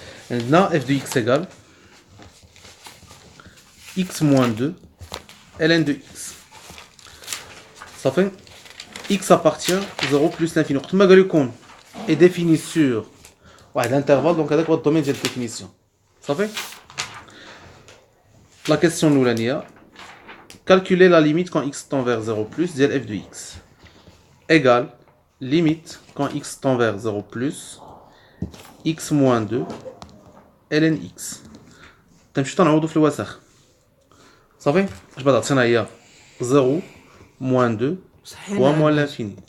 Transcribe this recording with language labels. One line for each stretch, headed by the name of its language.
French: Maintenant, f de x égale x moins 2 ln de x. Ça fait x appartient à 0 plus l'infini.
Arabic: ما قال لكم
French: est défini sur
Arabic: واحد
French: intervalle, donc
Arabic: هذاك هو الدومين ديال الديفينيسيون. صافي.
French: La question الاولانيه calculer la limite quand x tend vers 0 plus ديال f de x égale limite quand x tend vers 0 plus x moins 2 ln x.
Arabic: تمشي تنعوضوا في الوسخ. صافي. اش بعد عطينا هي
French: 0 moins 2 fois moins l'infini.